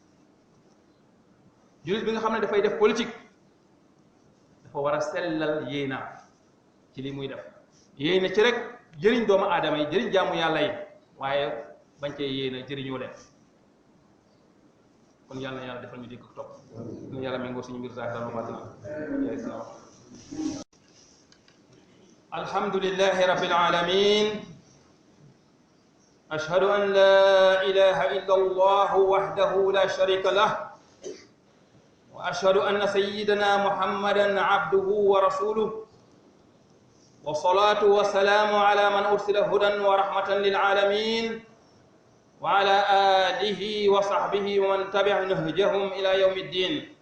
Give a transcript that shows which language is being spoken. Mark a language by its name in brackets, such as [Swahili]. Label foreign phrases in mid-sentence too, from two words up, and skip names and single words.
[Wolof] jullit bi nga xam ne dafay def politique dafa war a sellal yéenaam ci li muy def, yéene ci rek jëriñ doomu aadama yi jëriñ jaamu yàlla yi waaye bañ cee yéene jëriñoo leen kon yàlla na yàlla defal ñu dégg topp ñu yàlla méngoo suñu mbir [Arabic] ظاهرا وباطنا الحمد لله رب العالمين أشهد أن لا إله إلا الله وحده لا شريك له وأشهد أن سيدنا محمدا عبده ورسوله والصلاة والسلام على من أرسل هدى ورحمة للعالمين وعلى آله وصحبه ومن تبع نهجهم إلى يوم الدين